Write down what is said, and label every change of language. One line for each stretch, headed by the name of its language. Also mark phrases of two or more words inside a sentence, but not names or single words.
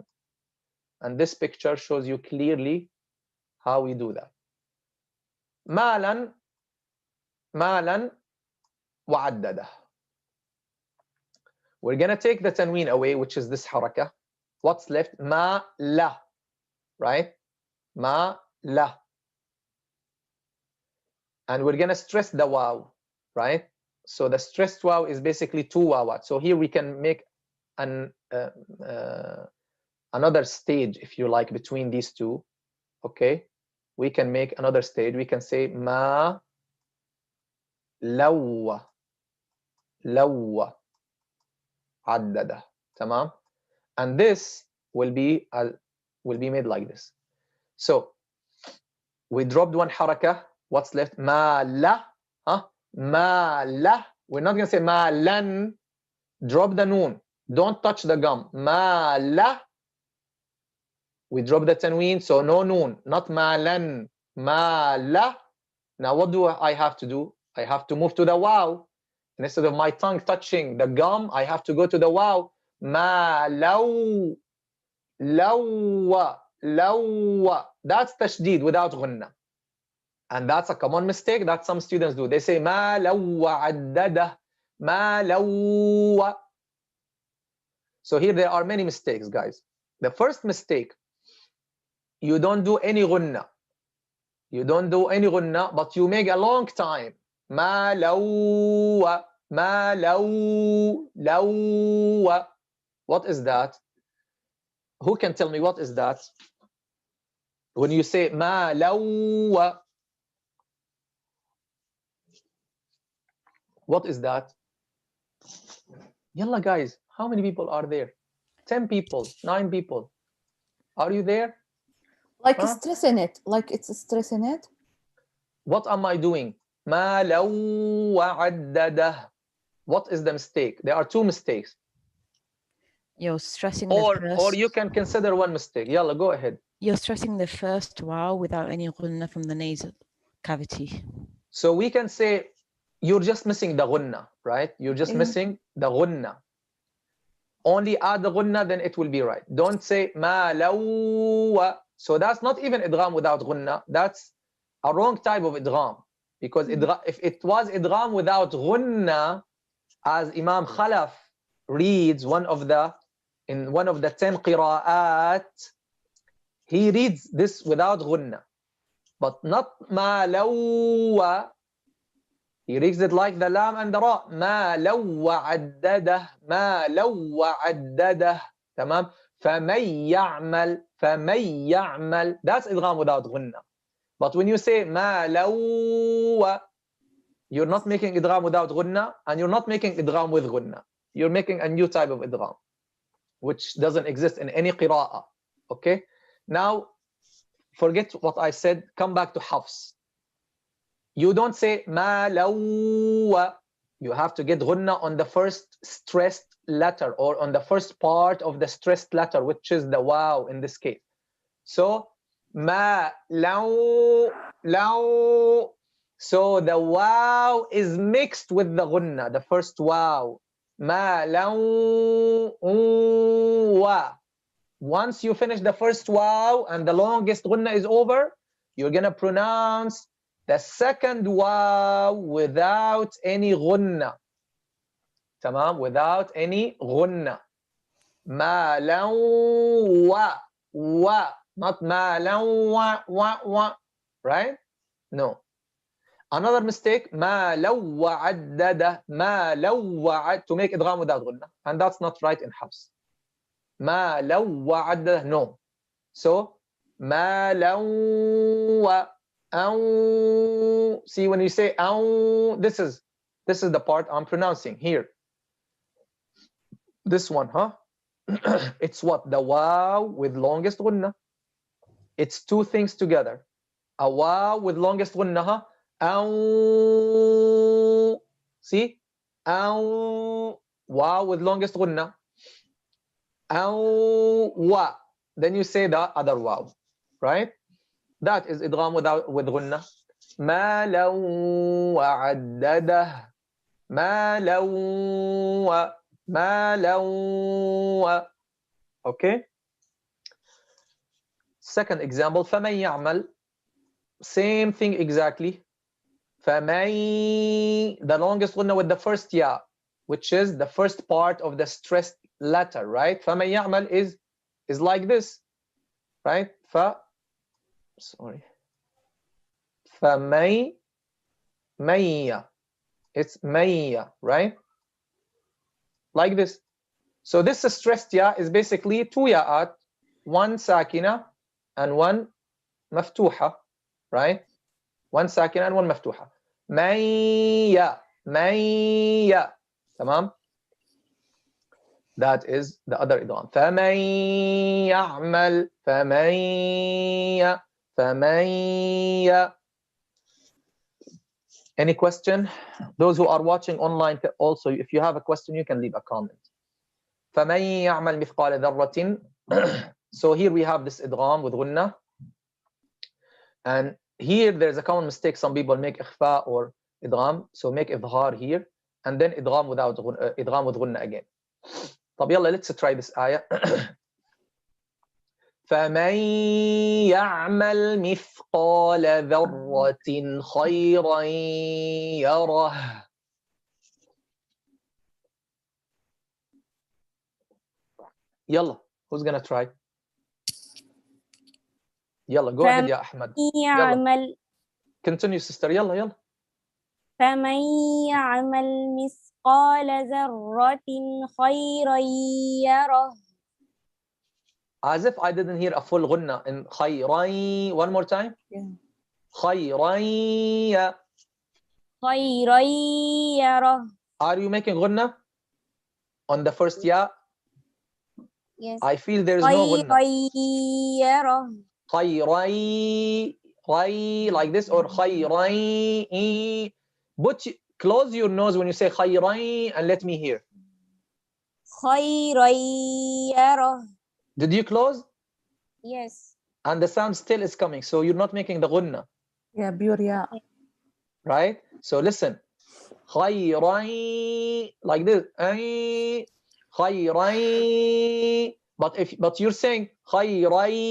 English: And this picture shows you clearly how we do that.
Arabic: مالاً وعدده.
English: We're going to take the tanween away, which is this harakah. What's left?
Arabic: ما لا, right? ما لا.
English: And we're going to stress the waw, right? So the stressed waw is basically two wawat. So here we can make another stage, if you like, between these two. Okay, we can make another stage. We can say
Arabic: ما لا وعدده.
English: Tamam. And this will be made like this. So we dropped one harakah. What's left?
Arabic: ما لا، ما لا.
English: We're not going to say
Arabic: مالاً.
English: Drop the noon. Don't touch the gum.
Arabic: ما لا.
English: We drop the tanween, so no noon.
Arabic: Not مالاً. ما لا.
English: Now what do I have to do? I have to move to the waw. And instead of my tongue touching the gum, I have to go to the waw.
Arabic: ما لو. Lawa. Lawa.
English: That's tashdid without ghunnah. And that's a common mistake that some students do. They say
Arabic: ما لا وعدده، ما لا.
English: So here there are many mistakes, guys. The first mistake, you don't do any ghunnah. You don't do any ghunnah, but you make a long time.
Arabic: ما لا، ما لا.
English: What is that? Who can tell me what is that? When you say
Arabic: ما لا,
English: what is that? Yalla guys, how many people are there? 10 people, 9 people. Are you there? Like stress in it, like it's stress in it. What am I doing?
Arabic: ما لا وعدده.
English: What is the mistake? There are two mistakes. You're stressing or you can consider one mistake. Yalla, go ahead. You're stressing the first waw without any ghunnah from the nasal cavity. So we can say you're just missing the ghunnah, right? You're just missing the ghunnah. Only add the ghunnah, then it will be right. Don't say
Arabic: ما لا.
English: So that's not even idgham without ghunnah. That's a wrong type of idgham. Because if it was idgham without ghunnah, as Imam Khalaf reads in one of the 10 qira'at, he reads this without ghunnah, but not
Arabic: ما لا.
English: He reads it like the lam and the ra.
Arabic: ما لا وعدده، ما لا وعدده. Tamam. فَمَن يَعْمَلْ.
English: That's idgham without ghunnah. But when you say
Arabic: ما لا,
English: you're not making idgham without ghunnah, and you're not making idgham with ghunnah. You're making a new type of idgham, which doesn't exist in any qira'ah. Okay? Now, forget what I said. Come back to hafs. You don't say
Arabic: ما لا.
English: You have to get ghunnah on the first stressed letter, or on the first part of the stressed letter, which is the waw in this case.
Arabic: So, ما لو.
English: So the waw is mixed with the ghunnah, the first waw.
Arabic: ما لا.
English: Once you finish the first waw and the longest ghunnah is over, you're going to pronounce the second waw without any ghunnah. Tamam, without any ghunnah.
Arabic: ما لا. وا. Not ما لا.
English: Right? No. Another mistake,
Arabic: ما لا وعدده، ما لا,
English: to make idgham without ghunnah, and that's not right in hafs.
Arabic: ما لا وعدده, no. So ما لا, aw.
English: See, when you say aw, this is This is the part I'm pronouncing here. This one, huh? It's what? The waw with longest ghunnah. It's two things together. A waw with longest ghunnah, huh? Aw. See? Aw. Waw with longest ghunnah. Aw. Wa. Then you say the other waw, right? That is idgham with ghunnah.
Arabic: ما لو وعدده ما لو ما لو.
English: Okay. Second example,
Arabic: فمن يعمل.
English: Same thing exactly. فمن, the longest ghunnah with the first ya, which is the first part of the stressed letter, right?
Arabic: فمن يعمل
English: is like this, right? Sorry.
Arabic: فمن مية.
English: It's مية, right? Like this. So this stressed ya is basically two ya'at, one sakina and one maftuha, right? One sakina and one maftuha.
Arabic: مية مية. Tamam?
English: That is the other idgham.
Arabic: فمن يعمل فمن.
English: Any question? Those who are watching online also, if you have a question, you can leave a comment.
Arabic: فمن يعمل مثقال ذرة.
English: So here we have this idgham with ghunnah. And here there's a common mistake. Some people make ikhfa or idgham. So make idhar here. And then idgham with ghunnah again.
Arabic: طب يلا,
English: let's try this ayah.
Arabic: فمن يعمل مثقال ذرة خيرا يره. يلا,
English: who's gonna try? يلا, go ahead
Arabic: يا أحمد. يعمل.
English: Continue sister.
Arabic: يلا. فمن يعمل مثقال ذرة خيرا يره.
English: As if I didn't hear a full ghunnah in خيرا. One more time. Yeah.
Arabic: خيرا. خيرا يره.
English: Are you making ghunnah on the first ya? Yes. I feel there is no ghunnah.
Arabic: يره. خيرا.
English: Like this, or خيرا. Close your nose when you say خيرا and let me hear.
Arabic: خيرا يره.
English: Did you close? Yes. And the sound still is coming, so you're not making the ghunnah. Yeah, pure yeah. Right? So listen. خيرا. Like this. خيرا. But you're saying خيرا.